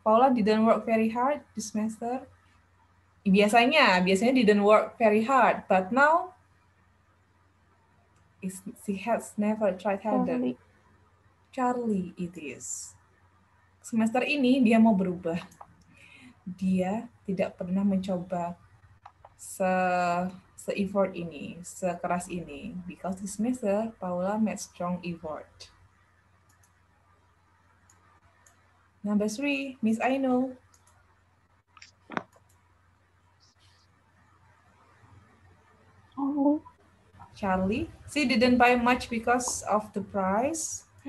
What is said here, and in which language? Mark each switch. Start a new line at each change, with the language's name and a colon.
English: Paula didn't work very hard this semester. Biasanya didn't work very hard, but now she has never tried harder. Charlie it is.
Indonesian: Semester ini dia mau berubah. Dia tidak pernah mencoba se-effort ini, sekeras ini.
English: Because this semester, Paula made strong effort. Number 3, Miss Aino. Charlie. She didn't buy much because of the price.